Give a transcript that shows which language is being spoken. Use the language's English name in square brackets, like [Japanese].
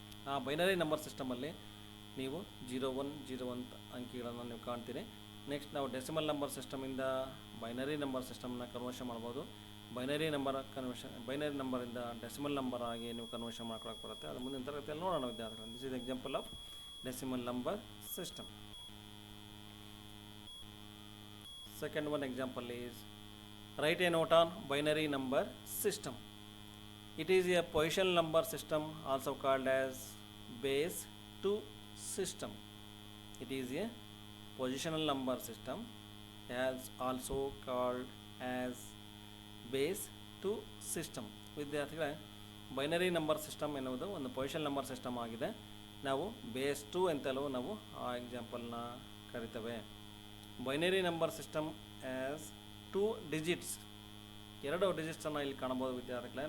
[Kannada] ಆ binary number ಸಿಸ್ಟಮಲ್ಲಿ ನೀವು 0 1 0 1 ಅಂಕಿಗಳನ್ನು ನೀವು ಕಾಣ್ತೀರಿ. ನೆಕ್ಸ್ಟ್ ನಾವು ಡೆಸಿಮಲ್ ನಂಬರ್ ಸಿಸ್ಟಮಿಂದ ಬೈನರಿ ನಂಬರ್ ಸಿಸ್ಟಮ್ನ ಕನ್ವರ್ಷನ್ ಮಾಡ್ಬೋದು. ಬೈನರಿ ನಂಬರಿಂದ ಡೆಸಿಮಲ್ ನಂಬರ್ ಆಗಿ ನೀವು ಕನ್ವರ್ಷನ್ ಮಾಡ್ಕೊಳಕ್ಕೆ ಬರುತ್ತೆ. ಅದು ಮುಂದಿನ ತರಗತಿಯಲ್ಲಿ ನೋಡೋಣ ವಿದ್ಯಾರ್ಥಿಗಳು. [English] This is example of decimal number system. Second one example is write a note on binary number system. It is a positional number system also called as base 2 system. It is a positional number system as also called as base two system. [Kannada] ವಿದ್ಯಾರ್ಥಿಗಳೇ, binary number system ಎನ್ನುವುದು ಒಂದು position number system ಆಗಿದೆ. ನಾವು base 2 ಅಂತಲೂ ನಾವು ಆ ಎಕ್ಸಾಂಪಲ್ನ ಕರಿತೇವೆ. Binary number system as 2 digits, 2 ಡಿಜಿಟ್ಸನ್ನು ಇಲ್ಲಿ ಕಾಣಬಹುದು ವಿದ್ಯಾರ್ಥಿಗಳೇ.